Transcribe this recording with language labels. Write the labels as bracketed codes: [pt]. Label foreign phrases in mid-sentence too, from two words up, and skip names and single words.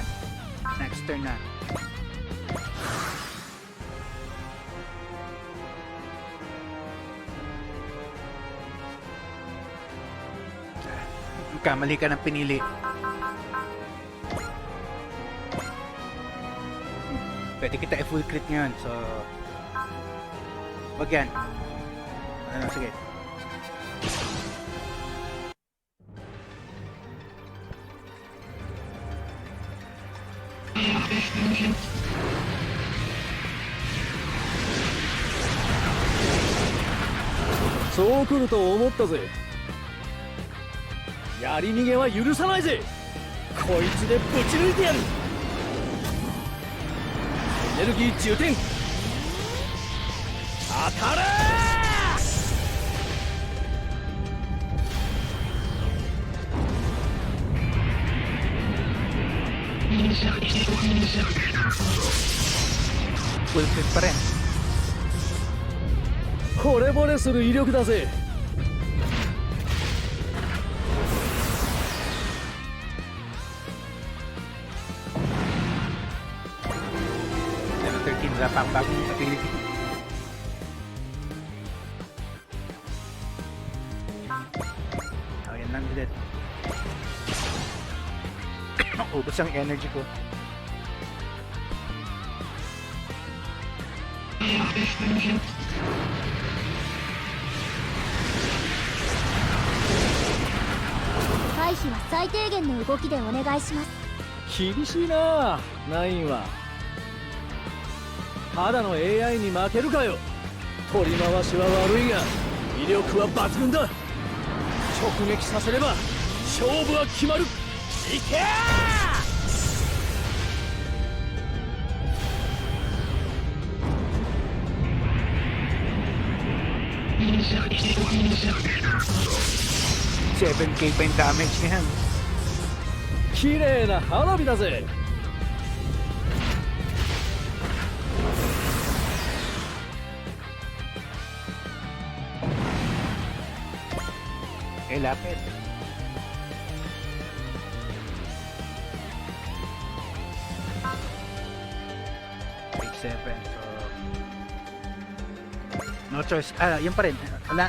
[en] Next turn [tl] na. Kamali ka ng pinili. Pwede kita i- [en] full crit [tl] ngayon, so wag yan. Ano, sige. [ja] そう来ると思ったぜ。やり逃げは許さないぜ。こいつでぶち抜いてやる。エネルギー充填。当たれ [en] Full crit [tl] pa rin. [ja] 惚れ惚れする威力だぜ。 [tl] Level 13, wala pa ang bagong ability. Ayan lang ulit. Ubus ang energy ko. [ja] 回避は最低限の動きでお願いします。厳しいなナインは。ただの AI に負けるかよ。取り回しは悪いが威力は抜群だ。直撃させれば勝負は決まる。いけ [tl] 7k pa yung damage niyan. [ja] 綺麗な花火だぜ。 [tl] Eh, lapit. [en] Page 7, so no choice. [tl] Yun pa rin. Wala.